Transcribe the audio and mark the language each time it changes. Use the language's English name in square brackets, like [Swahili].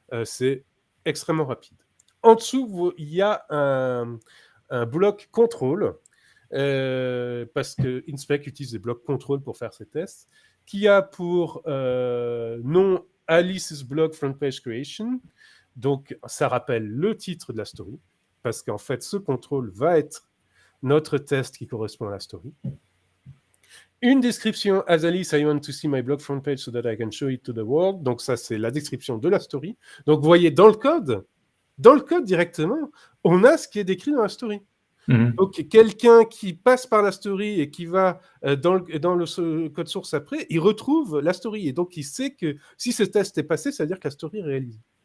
[French] C'est extrêmement rapide. En dessous, il y a un bloc contrôle, parce que Inspect utilise des blocs contrôle pour faire ses tests, qui a pour nom Alice's Blog Front Page Creation. Donc, ça rappelle le titre de la story, parce qu'en fait, ce contrôle va être notre test qui correspond à la story. Une description, [English] as Alice, I want to see my blog front page so that I can show it to the world. [French] Donc ça, c'est la description de la story. Donc vous voyez, dans le code directement, on a ce qui est décrit dans la story. Donc quelqu'un qui passe par la story et qui va dans le code source après, il retrouve la story. Et donc il sait que si ce test est passé, ça veut dire que la story est réalisée.